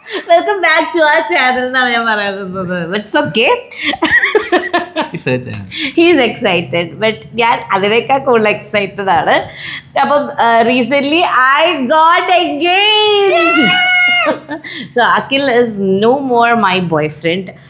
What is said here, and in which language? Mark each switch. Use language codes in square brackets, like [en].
[en] Welcome back to our channel [ml] എന്നാണ് ഞാൻ പറയുന്നത്. [en] It's okay. It's a channel. He is excited, but [ml] ഞാൻ അതിനേക്കാൾ കൂടുതൽ എക്സൈറ്റഡ് ആണ്. അപ്പം recent [en] I got engaged. So Akhil is no more my boyfriend.